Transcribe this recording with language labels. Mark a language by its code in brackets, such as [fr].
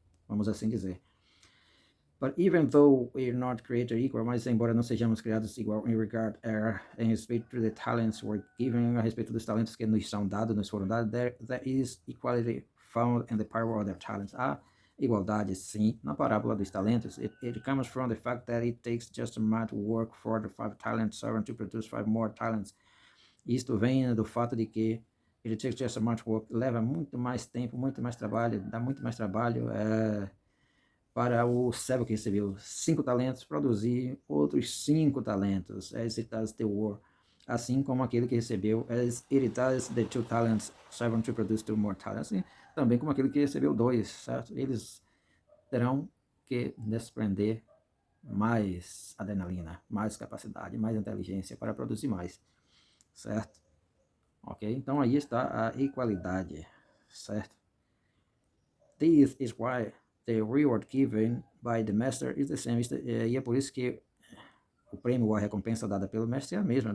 [pt] Vamos assim dizer. [en] But even though we are not created equal, [pt] mas embora não sejamos criados igual em [en] regard [pt] em respeito [en] to the talents were given, [pt] a respeito dos talentos que nos são dados, nos foram dados, [en] there is equality found in the power of their talents. [pt] Há igualdade, sim, na parábola dos talentos. [en] It comes from the fact that it takes just as much work for the 5 talent servant to produce 5 more talents. [pt] Isto vem do fato de que [en] it takes just as much work, [pt] leva muito mais tempo, muito mais trabalho, dá muito mais trabalho para o servo que recebeu 5 talentos produzir outros 5 talentos, [en] as it does the work. [pt] Assim como aquele que recebeu, [en] as it does the 2 talents servant to produce 2 more talents. [pt] E também como aquele que recebeu 2, certo? Eles terão que desprender mais adrenalina, mais capacidade, mais inteligência para produzir mais, certo? Ok? Então aí está a equalidade, certo? [en] This is why the reward given by the master is the same. [pt] E é por isso que o prêmio ou a recompensa dada pelo mestre é a mesma.